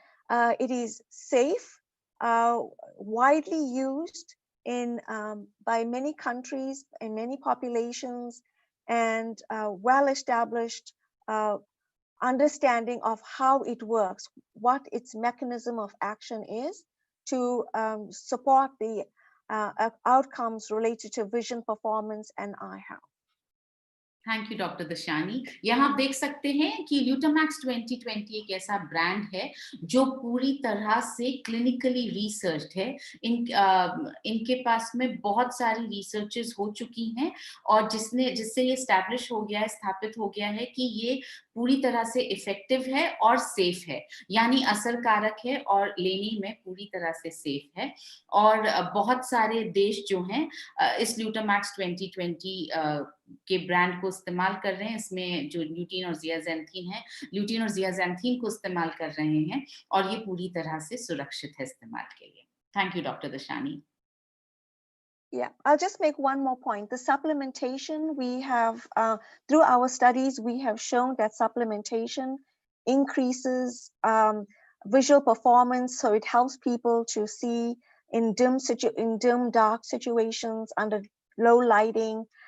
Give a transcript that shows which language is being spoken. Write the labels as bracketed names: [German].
[English] It is safe, widely used by many countries, in many populations, and well-established understanding of how it works, what its mechanism of action is to support the outcomes related to vision performance and eye health. Thank you doctor Dashani. [Hindi] यहाँ आप देख सकते हैं कि ल्यूटामैक्स 2020 एक ऐसा brand है जो पूरी तरह से क्लिनिकली रिसर्च्ड है। इनके पास में बहुत सारी रिसर्चेस हो चुकी हैं और जिससे ये एस्टैब्लिश हो गया है, स्थापित हो गया है कि ये पूरी तरह से इफेक्टिव है और सेफ है, यानी असरकारक है और लेने में पूरी तरह से सेफ है। और बहुत सारे देश जो हैं इस ल्यूटामैक्स 2020 के ब्रांड को इस्तेमाल कर रहे हैं। इसमें जो ल्यूटीन और जियाजेंथीन है, ल्यूटीन और जियाजेंथीन को इस्तेमाल कर रहे हैं और ये पूरी तरह से सुरक्षित है इस्तेमाल के लिए। [English] Thank you doctor Dashani. Yeah, I'll just make one more point. The supplementation, we have, through our studies, we have shown that supplementation increases visual performance. So it helps people to see in dim, dark situations under low lighting.